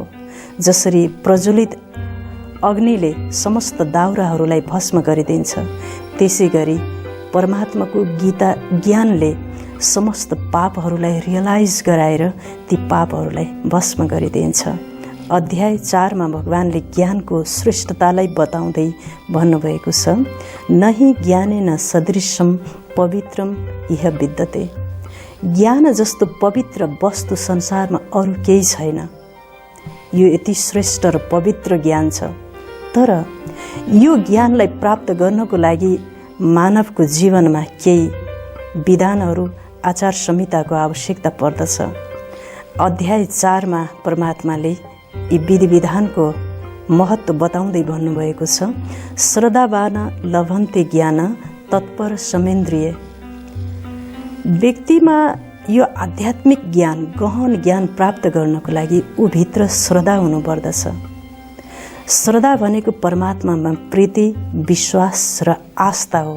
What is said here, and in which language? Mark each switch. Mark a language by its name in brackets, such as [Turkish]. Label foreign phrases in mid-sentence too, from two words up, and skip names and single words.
[Nepali] जसरी प्रज्वलित अग्निले समस्त दाउराहरूलाई भस्म गरिदिन्छ, त्यसै गरी परमात्माको गीता ज्ञानले समस्त पापहरूलाई रियलाइज गराएर ती पापहरूलाई भस्म गरिदिन्छ। अध्याय 4 मा भगवानले ज्ञानको श्रेष्ठतालाई बताउँदै भन्नुभएको छ, [Sanskrit] नहि ज्ञानेन सदृशम पवित्रम इह विद्यते। [Nepali] ज्ञान जस्तो पवित्र वस्तु संसारमा अरू केही छैन। यो यति श्रेष्ठ र पवित्र ज्ञान छ। तर यो ज्ञानलाई प्राप्त गर्नको लागि मानवको जीवनमा केही विधानहरू, आचार संहिताको आवश्यकता पर्दछ। अध्याय 4 मा परमात्माले यी विधि विधानको महत्त्व बताउँदै भन्नुभएको छ, [Sanskrit] श्रद्धावान लभन्ते ज्ञान तत्पर समेन्द्रिय। [Nepali] व्यक्तिमा यो आध्यात्मिक ज्ञान, गहन ज्ञान प्राप्त गर्नको लागि ऊभित्र श्रद्धा हुनुपर्दछ। श्रद्धा भनेको परमात्मामा प्रीति, विश्वास र आस्था हो।